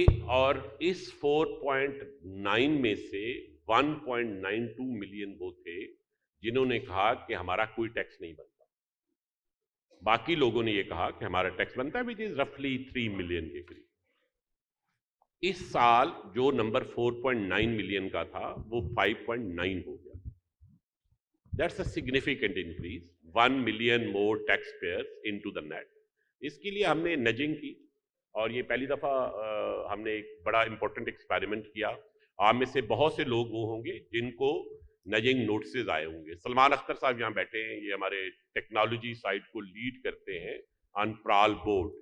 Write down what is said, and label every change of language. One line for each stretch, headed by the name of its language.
Urdu: اور اس 4.9 میں سے 1.92 ملین وہ تھے جنہوں نے کہا کہ ہمارا کوئی ٹیکس نہیں بنتا. باقی لوگوں نے یہ کہا کہ ہمارا ٹیکس بنتا ہے,
English: which is roughly
Urdu: 3 ملین کے قریب. اس سال جو نمبر 4.9 ملین کا تھا وہ 5.9 ہو گیا.
English: That's a significant increase. 1 million more taxpayers into the net.
Urdu: اس کے لیے ہم نے نجنگ کی اور یہ پہلی دفعہ ہم نے ایک بڑا امپورٹنٹ ایکسپیریمنٹ کیا. آپ میں سے بہت سے لوگ وہ ہوں گے جن کو نجنگ نوٹسز آئے ہوں گے. سلمان اختر صاحب یہاں بیٹھے ہیں, یہ ہمارے ٹیکنالوجی سائٹ کو لیڈ کرتے ہیں آن پرال بورڈ.